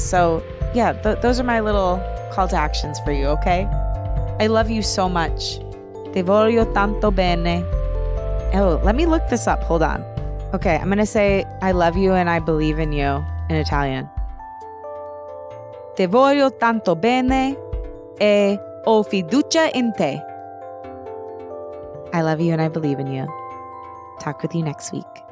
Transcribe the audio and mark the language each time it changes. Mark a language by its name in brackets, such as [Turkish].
[English] So yeah, those are my little call to actions for you, okay? I love you so much. [Italian] Te voglio tanto bene. [English] Oh, let me look this up. Hold on. Okay, I'm going to say I love you and I believe in you in Italian. [Italian] Te voglio tanto bene e ho fiducia in te. [English] I love you and I believe in you. Talk with you next week.